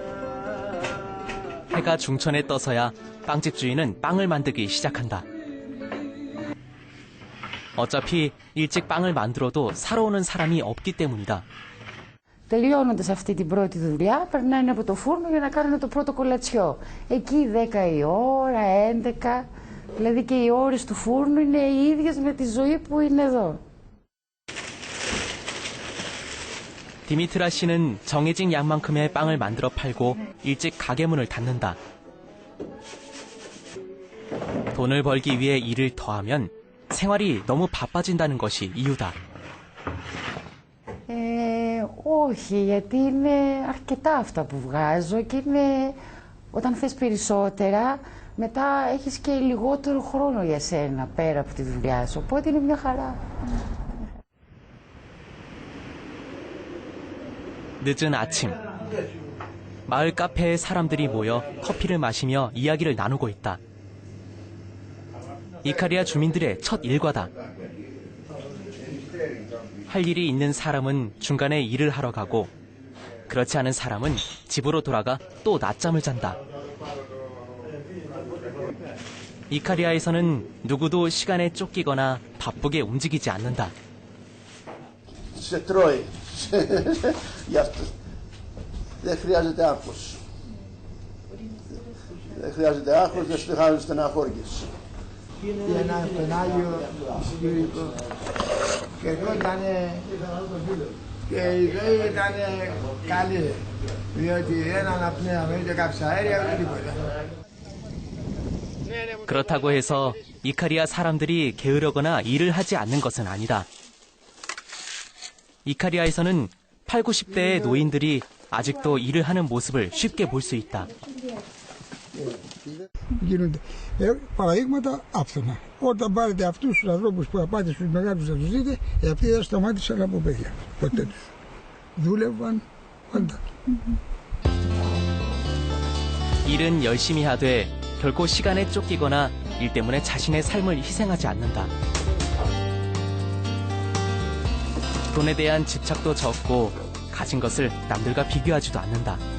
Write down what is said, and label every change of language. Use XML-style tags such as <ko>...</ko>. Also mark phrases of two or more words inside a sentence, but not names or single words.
<ko>해가 중천에 떠서야 빵집 주인은 빵을 만들기 시작한다. 어차피 일찍 빵을 만들어도 사러 오는 사람이 없기 때문이다.</ko> <el>Τελειώνοντας αυτή την πρώτη δουλειά, περνάνε από το φούρνο για να κάνουν το πρώτο κολατσιό. Εκεί 10 η ώρα, 11, δηλαδή και οι ώρες του φούρνου είναι οι ίδιες με τη ζωή που είναι εδώ.</el> <ko>디미트라 씨는 정해진 양만큼의 빵을 만들어 팔고 일찍 가게 문을 닫는다. 돈을 벌기 위해 일을 더하면 생활이 너무 바빠진다는 것이 이유다.</ko> <el>Όχι, γιατί είναι αρκετά αυτά που βγάζω και είναι, όταν θες περισσότερα, μετά έχεις και λιγότερο χρόνο για σένα πέρα από τη δουλειά σου, οπότε είναι μια χαρά.</el> <ko>늦은 아침, 마을 카페에 사람들이 모여 커피를 마시며 이야기를 나누고 있다. 이카리아 주민들의 첫 일과다. 할 일이 있는 사람은 중간에 일을 하러 가고 그렇지 않은 사람은 집으로 돌아가 또 낮잠을 잔다. 이카리아에서는 누구도 시간에 쫓기거나 바쁘게 움직이지 않는다.</ko> <el>Δεν χρειάζεται άγχος. Δεν χρειάζεται άγχος, δεν σου χρειάζεται στεναχώριες. Πήγαινα στον Άγιο Σπύριτο και εδώ ήταν και η ζωή ήταν καλή, διότι δεν αναπνέαμε ούτε καυσαέρια ούτε τίποτα.</el> <ko>그렇다고 해서 이카리아 사람들이 게으르거나 일을 하지 않는 것은 아니다. 이카리아에서는 8, 90대의 노인들이 아직도 일을 하는 모습을 쉽게 볼 수 있다.</ko> <el>Γίνονται παραδείγματα άφθονα. Όταν πάρετε αυτούς τους ανθρώπους που θα πάτε στους μεγάλους να τους δείτε, αυτοί δεν σταμάτησαν από παιδιά. Ποτέ τους. δούλευαν πάντα.</el> <ko>일은 열심히 하되 결코 시간에 쫓기거나 일 때문에 자신의 삶을 희생하지 않는다. 돈에 대한 집착도 적고 가진 것을 남들과 비교하지도 않는다.</ko>